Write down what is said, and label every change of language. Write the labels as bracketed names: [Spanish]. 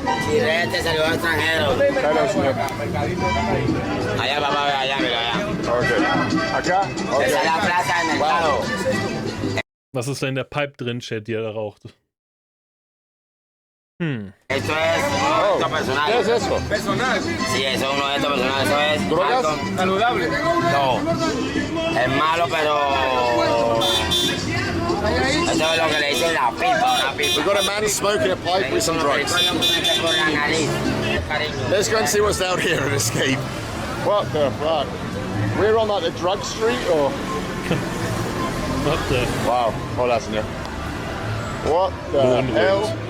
[Spanish] Directen salió al extranjero. Claro, señor. Allá, papá, allá, mira, allá. Okay. Acá? Okay. Esa es la plaza del mercado. [German] Was ist da in der Pipe drin, Chat, die er da raucht? [Spanish] Esto es esto personal. ¿Qué es eso? Personal. Sí, eso es uno de estos personales. Eso es ¿Drogas? algo- Saludable. No. Es malo, pero... Eso es lo que le dicen la pipa, una [English] We've [Spanish] pipa. [English] got a man smoking a pipe with some drugs. [Spanish] Por la nariz. Cariño. [English] Let's go and see what's down here and escape. What the fuck? We're on like the drug street or? What the? Wow. [Spanish] Hola, señor. [English] What the hell?